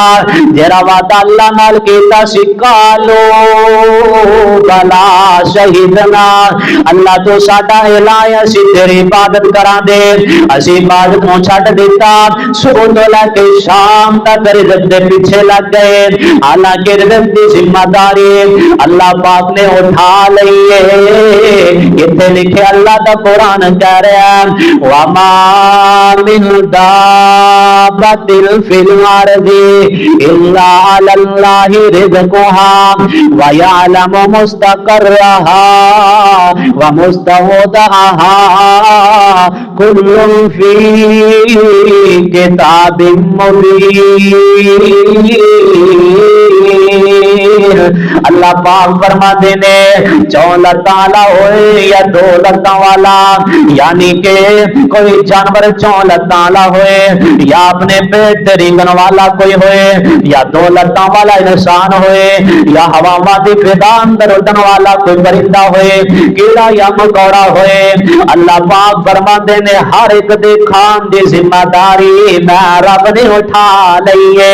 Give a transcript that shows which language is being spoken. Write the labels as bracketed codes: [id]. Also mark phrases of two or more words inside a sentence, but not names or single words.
[pa] جیہڑا وعدہ اللہ نال کیتا سی [ar] قالوا بلى شهدنا, [pa] اللہ تو ساڈا الٰہ اسی تیری عبادت کراندے. اسی عبادت نوں چھڈ دتا، صبح تو لیکے شام تک رزق دے پیچھے لگ گئے. حالانکہ رزق کی ذمہ داری اللہ پاک نے اٹھا لئی ہے. اتھے لکھے اللہ دا قرآن کہہ رہا ہے [ar] وما من دابة في الأرض إلا على الله رزقها ويعلم مستقرها ومستودعها كل في كتاب مبين. [pa] اللہ پاک فرماتے نے چوں لتاں والا ہوئے یا دو لتاں والا، یعنی کے کوئی جانور چوں لتاں والا ہوئے یا اپنے پیٹ رینگن والا کوئی ہوئے یا دو لتاں والا انسان ہوئے یا ہوا کی فضا اندر اڑن والا کوئی پرندہ ہوئے، کیڑا یا مکوڑا ہوئے، اللہ پاک فرماتے نے ہر ایک دے کھان دی ذمہ داری میں رب نے اٹھا لئی ہے.